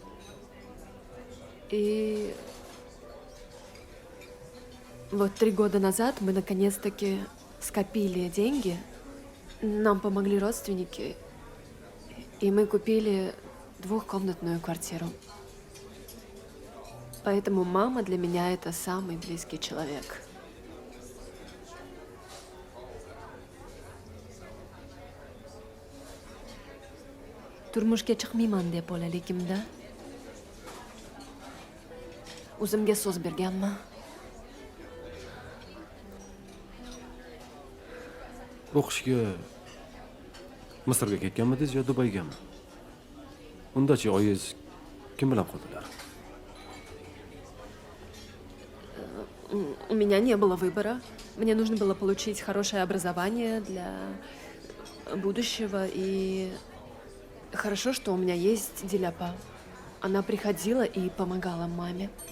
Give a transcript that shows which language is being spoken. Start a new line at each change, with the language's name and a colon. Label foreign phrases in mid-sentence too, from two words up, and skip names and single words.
Russian: И вот 3 года назад мы наконец-таки скопили деньги. Нам помогли родственники, и мы купили 2-комнатную квартиру. Поэтому мама для меня это самый близкий человек.
Uzbek: Turmushga chiqmayman deb bolaligimda o'zimga so'z berganman. O'qishga Misrga ketganmidingiz yo Dubaygami? Undachi oyingiz kim bilan qoldilar?
Russian: У меня не было выбора. Мне нужно было получить хорошее образование для будущего. И хорошо, что у меня есть Диляпа. Она приходила и помогала маме.